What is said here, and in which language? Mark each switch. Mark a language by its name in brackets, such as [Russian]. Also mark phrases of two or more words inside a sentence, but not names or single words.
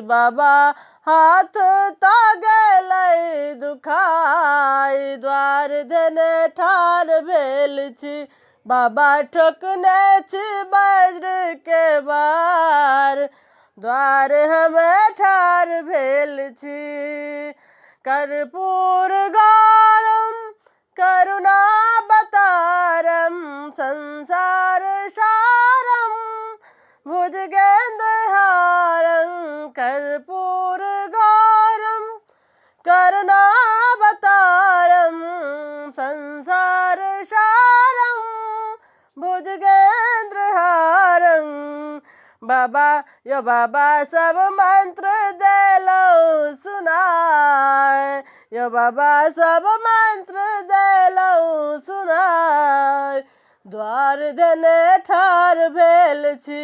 [Maithili] बाबा हाथ तऽ गेलै दुखाइ, द्वार देने ठाढ़ भेल छी। बाबा ठोकने छी बज्र के बार, द्वार हम ठाढ़ भेल छी। [Sanskrit] कर्पूर गौरम करुणावतारम, संसार सारम भुजगेन्द्रहारं। कर्पूर गौरम करुणावतारम, संसार सारम भुजगेन्द्रहारं। [Maithili] बाबा यो बाबा सब मंत्र देलहुँ सुनाय, यो बाबा सब मंत्र देलहुँ सुनाय, द्वार देने ठाढ़ भेल छी।